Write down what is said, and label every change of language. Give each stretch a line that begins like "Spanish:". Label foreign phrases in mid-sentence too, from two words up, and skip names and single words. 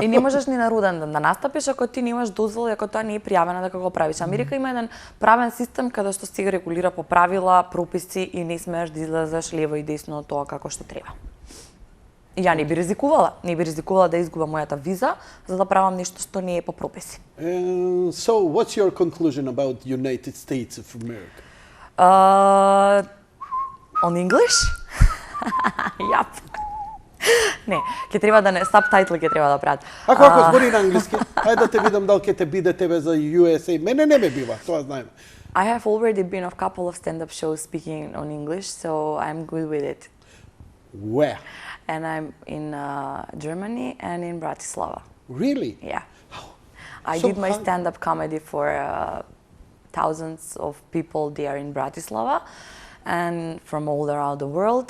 Macedonian: И не можеш ни на роден ден да настапиш ако ти немаш дозвола и ако тоа не е пријавено дека го правиш. Америка има еден правен систем каде што се регулира по правила, прописи и не смееш да излезеш лево и десно од тоа како што треба. И ја не би ризикувала да изгубам мојата виза за да правам нешто што не е по прописи.
English: So, what's your conclusion about United States of America? On English?
Macedonian: Јап. Не, ќе треба да не сабтайтл ќе треба да прават. Ако збори на англиски, ајде да те видам дали ќе те биде тебе за USA. Мене не ме бива, тоа знаеме.
English: I have already been on a couple of stand-up shows speaking on English, so I'm good with it. Where? And I'm in Germany and in Bratislava. Really? Yeah. I So did my how- stand-up comedy for thousands of people there in Bratislava and from all around the world.